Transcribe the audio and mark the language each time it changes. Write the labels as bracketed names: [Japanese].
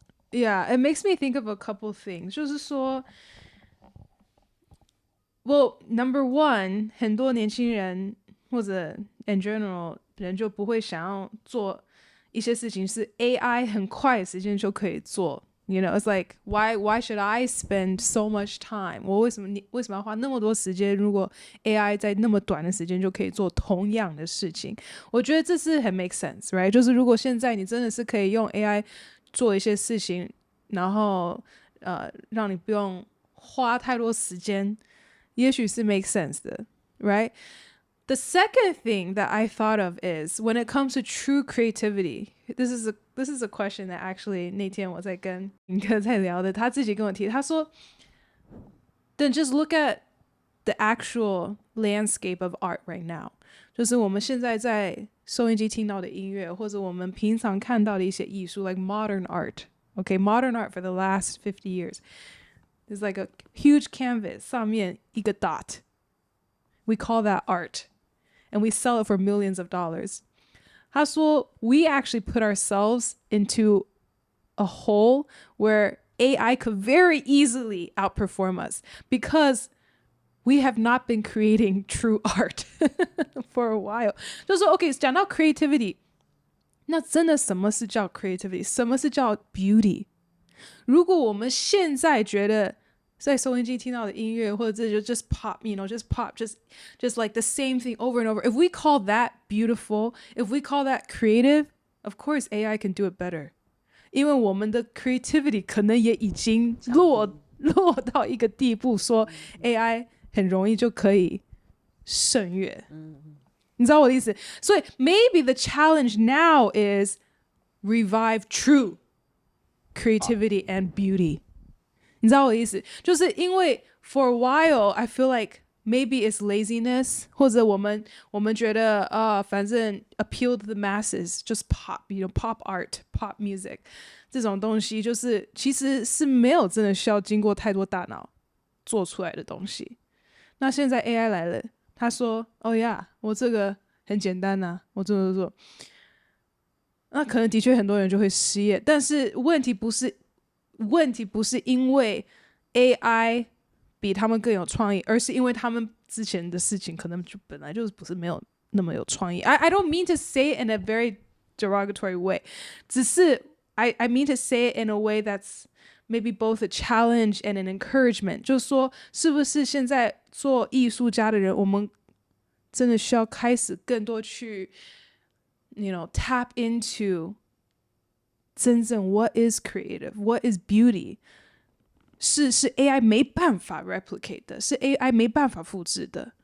[English] Yeah, it makes me think of a couple things. [Chinese] 就是说 [English] well, number one, [Chinese] 很多年轻人或者 [English] in general [Chinese] 人就不会想要做一些事情是 AI 很快的时间就可以做 [English] You know, it's like why should I spend so much time? [Chinese] 我为什么要花那么多时间？如果 AI 在那么短的时间就可以做同样的事情，我觉得这是很 [English] make sense, right? [Chinese] 就是如果现在你真的是可以用 AI 做一些事情，然后让你不用花太多时间，也许是 make sense 的 right? [English] The second thing that I thought of is when it comes to true creativity. This is a question that actually [Chinese] 那天我在跟林哥在聊的，他自己跟我提，他说 [English] Then just look at the actual landscape of art right now. [Chinese] 就是我们现在在收音机听到的音乐，或者我们平常看到的一些艺术 [English] like modern art. Okay, modern art for the last 50 years. There's like a huge canvas [Chinese] 上面一个 [English] dot. We call that art. And we sell it for millions of dollars. [Chinese] 他说 [English] we actually put ourselves into a hole where AI could very easily outperform us because we have not been creating true art for a while. [Chinese] 就是说 OK 讲到 creativity 那真的什么是叫 creativity 什么是叫 beauty 如果我们现在觉得在收音机听到的音乐或者就 [English] just pop, you know, just pop, just like the same thing over and over. If we call that beautiful, if we call that creative, of course AI can do it better. [Chinese] 因为我们的 creativity 可能也已经落到一个地步，说 AI 很容易就可以胜越。你知道我的意思？所以 [English] maybe the challenge now is revive true creativity and beauty. [Chinese] 你知道我的意思？就是因为 [English] for a while I feel like maybe it's laziness [Chinese] 或者我们觉得反正 [English] appeal to the masses just pop, you know, pop art, pop music [Chinese] 这种东西就是其实是没有真的需要经过太多大脑做出来的东西。那现在 AI 来了，他说yeah 我这个很简单啊，我做那可能的确很多人就会失业，但是问题不是因为 AI 比他们更有创意，而是因为他们之前的事情可能就本来就不是没有那么有创意。 [English] I don't mean to say it in a very derogatory way. [Chinese] 只是 [English] I mean to say it in a way that's maybe both a challenge and an encouragement. [Chinese] 就是说是不是现在做艺术家的人，我们真的需要开始更多去 [English] you know, tap into [Chinese] 真正 [English] what is creative, what is beauty [Chinese] 是 AI 没办法 [English] replicate [Chinese] 的，是 AI 没办法复制的。